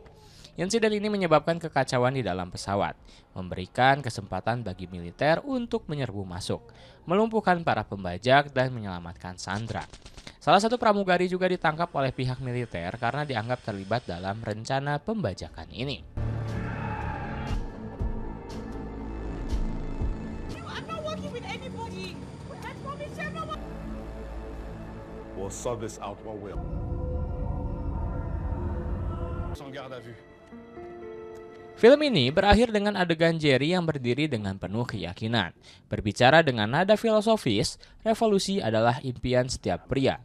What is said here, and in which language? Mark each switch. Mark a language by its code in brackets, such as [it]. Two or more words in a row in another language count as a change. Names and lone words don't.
[id] Insiden ini menyebabkan kekacauan di dalam pesawat, memberikan kesempatan bagi militer untuk menyerbu masuk, melumpuhkan para pembajak dan menyelamatkan Sandra. Salah satu pramugari juga ditangkap oleh pihak militer karena dianggap terlibat dalam rencana pembajakan ini. [en] I'm not working with anybody. I promise you, I'm not. We'll sort this out what will. [fr] Sans garde à vue. [id] Film ini berakhir dengan adegan Jerry yang berdiri dengan penuh keyakinan. Berbicara dengan nada filosofis, revolusi adalah impian setiap pria.